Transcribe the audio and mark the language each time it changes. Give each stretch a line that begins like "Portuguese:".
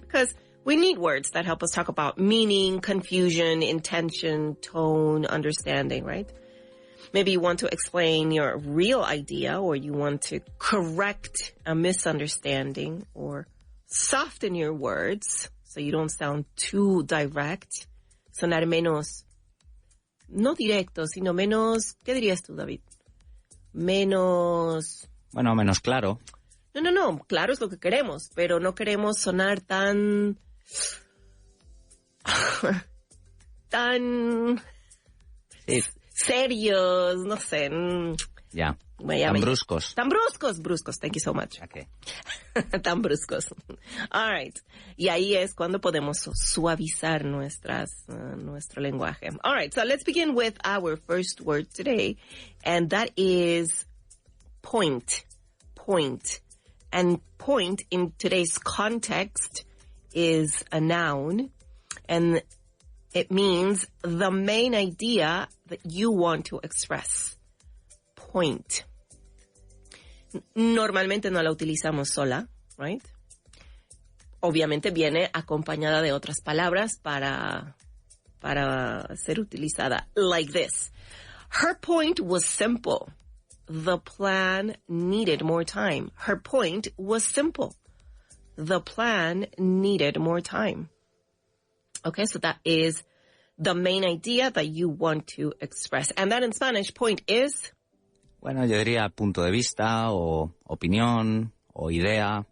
English: Because we need words that help us talk about meaning, confusion, intention, tone, understanding, right? Maybe you want to explain your real idea, or you want to correct a misunderstanding, or soften your words so you don't sound too direct.
Spanish: Sonar menos, no directo, sino menos, ¿qué dirías tú, David? Menos... Bueno, menos claro. No, claro es lo que queremos, pero no queremos sonar tan... tan... Sí. serios, no sé. Ya. Tan bruscos. Tan bruscos.
English: Thank you so much. Okay.
Spanish: Tan bruscos.
English: All right.
Spanish: Y ahí es cuando podemos suavizar nuestro lenguaje.
English: All right. So let's begin with our first word today. And that is point. Point. And point in today's context is a noun. And it means the main idea that you want to express.
Spanish: Point. Normalmente no la utilizamos sola, right? Obviamente viene acompañada de otras palabras para ser utilizada.
English: Like this. Her point was simple. The plan needed more time. Her point was simple. The plan needed more time. Okay, so that is the main idea that you want to express. And that in Spanish, point is...
Spanish: Bueno, yo diría punto de vista, o opinión, o idea.